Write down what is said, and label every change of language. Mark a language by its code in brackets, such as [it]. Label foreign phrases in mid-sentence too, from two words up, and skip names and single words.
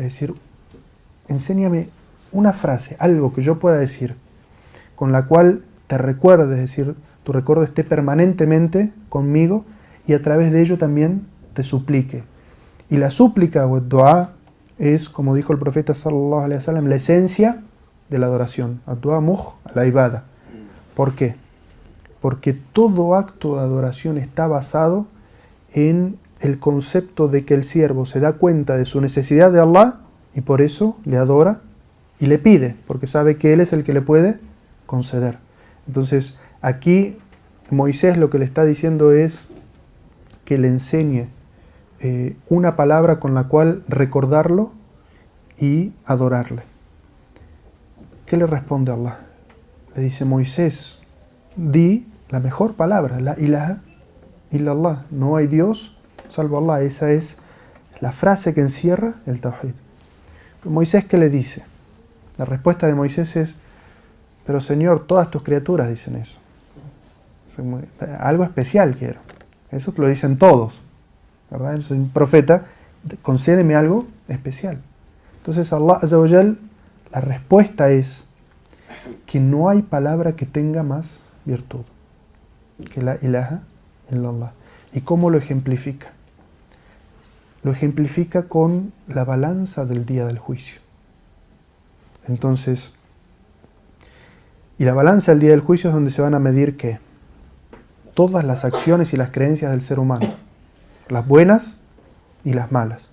[es] Es decir, enséñame una frase, algo que yo pueda decir, con la cual te recuerde, es decir, tu recuerdo esté permanentemente conmigo y a través de ello también te suplique. Y la súplica o el dua es, como dijo el profeta [ar] صلى الله عليه وسلم, [es] la esencia de la adoración. [ar] الدعاء مخ العبادة. [es] ¿Por qué? Porque todo acto de adoración está basado en el concepto de que el siervo se da cuenta de su necesidad de Allah y por eso le adora y le pide, porque sabe que Él es el que le puede conceder. Entonces, aquí Moisés lo que le está diciendo es que le enseñe una palabra con la cual recordarlo y adorarle. ¿Qué le responde Allah? Le dice: Moisés, di la mejor palabra, [ar] لا إله إلا الله, [es] no hay Dios salvo Allah. Esa es la frase que encierra el tawhid. Moisés, ¿qué le dice? La respuesta de Moisés es: pero Señor, todas tus criaturas dicen eso. Algo especial quiero. Eso lo dicen todos, ¿verdad? Soy un profeta, concédeme algo especial. Entonces [ar] الله عز وجل, [es] la respuesta es que no hay palabra que tenga más virtud que [ar] لا إله إلا الله. [es] ¿Y cómo lo ejemplifica? Lo ejemplifica con la balanza del día del juicio. Entonces, y la balanza del día del juicio es donde se van a medir ¿qué? Todas las acciones y las creencias del ser humano, las buenas y las malas.